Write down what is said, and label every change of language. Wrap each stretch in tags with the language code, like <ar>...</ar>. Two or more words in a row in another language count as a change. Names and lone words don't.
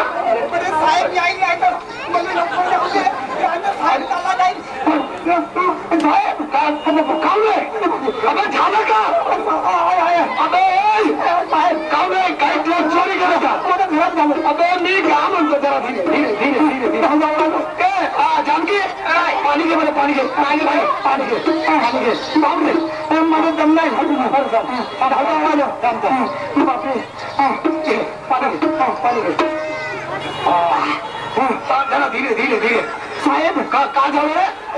<mr>साहेब साहेब काम नाही. अगं झालं का? काम नाही काही ट्रक चोरी केलं का? घरात झालं. अगं मी काय म्हणतो जरा</mr> <hi>धीरे धीरे धीरे धीरे धीरे.</hi> <mr>जानकी पाणी घे मला. पाणी घे पाणी घे पाणी घे पाणी घे. पाहून घे मला दम नाही. बापरे पाणी घे पाणी घे.</mr> <hi>जरा धीरे धीरे धीरे.</hi> <mr>साहेब का झालं?</mr>